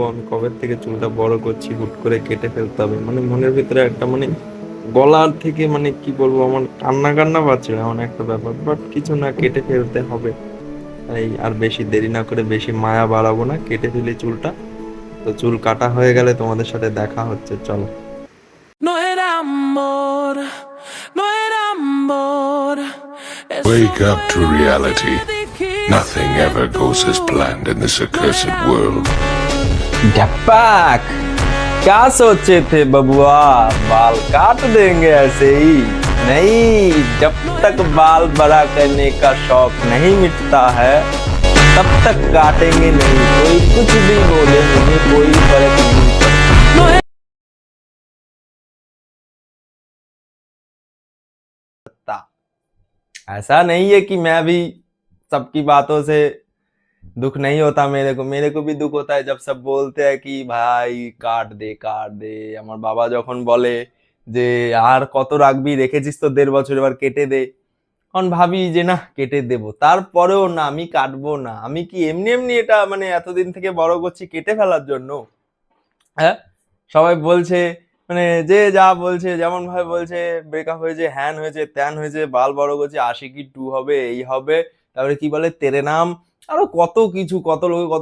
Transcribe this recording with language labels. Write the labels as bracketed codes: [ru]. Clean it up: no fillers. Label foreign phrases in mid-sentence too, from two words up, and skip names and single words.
[bn] আমি কবে থেকে চুলটা বড় করছি, হুট করে কেটে ফেলতে হবে, মানে মনের ভিতরে একটা মানে গলার থেকে মানে কি বলবো, আমার কান্না কান্না পাচ্ছে এমন একটা ব্যাপার, বাট কিছু না, কেটে ফেলতে হবে। তাই আর বেশি দেরি না করে, বেশি মায়া বাড়াবো না, কেটে ফেলি চুলটা। তো চুল কাটা হয়ে গেলে তোমাদের সাথে দেখা হচ্ছে, চলো। [es] No era amor, no era amor. [en] Wake up to reality. Nothing ever goes as planned in this accursed world. [hi] डपैक क्या सोचे थे बबुआ, बाल काट देंगे ऐसे ही? नहीं, जब तक बाल बड़ा करने का शौक नहीं मिटता है तब तक काटेंगे नहीं। कोई कुछ भी बोले, मुझे कोई फर्क नहीं पड़ता। ऐसा नहीं है कि मैं भी सबकी बातों से दुख नहीं होता, मेरे को भी दुख होता है जब सब बोलते हैं कि भाई काट दे काट दे। [bn] আমার বাবা যখন বলে যে আর কত রাখবি, রেখেছিস তো 1.5 বছর, এবার কেটে দে, তখন ভাবি যে না কেটে দেব, তারপরেও না আমি কাটবো না। আমি কি এমনি এমনি এটা মানে এতদিন থেকে বড় করছি কেটে ফেলার জন্য? হ্যাঁ, সবাই বলছে মানে যে যা বলছে, যেমন ভাবে বলছে ব্রেকআপ হয়েছে, হ্যান হয়েছে, ত্যান হয়েছে, বাল বড় করছে, আশিকি 2 হবে, এই হবে, তারপরে কি বলে তেরে নাম, আরো কত কিছু, কত লোকে কত।